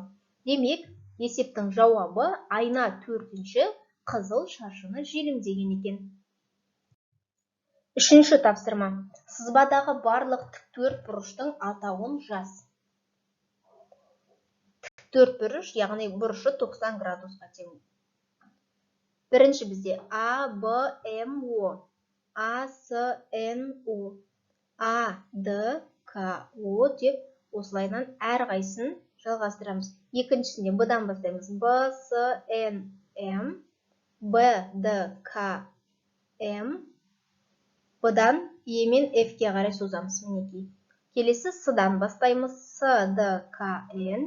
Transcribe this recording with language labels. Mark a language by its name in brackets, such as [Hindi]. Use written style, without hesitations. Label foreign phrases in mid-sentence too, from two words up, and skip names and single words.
[Kazakh] Демек, есептің жауабы айна төртінші қызыл шаршыны желімдеген екен. Үшінші тапсырма. Сызбадағы барлық тіктөрт бұрыштың атауын жаз. Тіктөрт бұрыш, яғни бұрышы 90 градусқа тең. Бірінші бізде А, Б, М, О, А, С, Н, О, А, Д, К, О деп осылайдан әрқайсысын жалғастырамыз. Екіншісінде Б-дан бастаймыз. Б, С, Н, М, Б, Д, К, М, Б-дан Е мен Ф-ке қарай созамыз. Мінекей. Келесі С-дан бастаймыз. С, Д, К, Н.